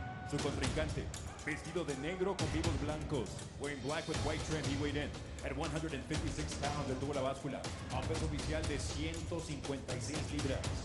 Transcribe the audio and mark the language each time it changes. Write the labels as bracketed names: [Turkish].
[Spanish] Su contrincante, vestido de negro con vivos blancos. [English] Wearing black with white trim, he weighed in at 156 pounds. [Spanish] Él tuvo la báscula a un peso oficial de 156 libras.